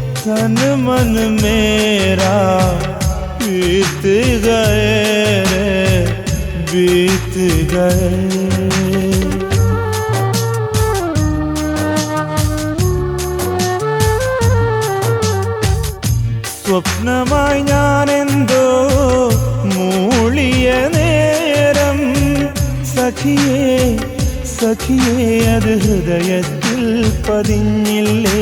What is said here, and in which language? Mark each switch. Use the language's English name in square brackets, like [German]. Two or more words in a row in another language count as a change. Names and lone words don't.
[Hindi] तन मन मेरा बीत गए रे बीत गए। [Malayalam] സ്വപ്നമായി ഞാനെന്തോ മൂളിയ നേരം സഖിയേ സഖിയേ അത് ഹൃദയത്തിൽ പതിഞ്ഞില്ലേ।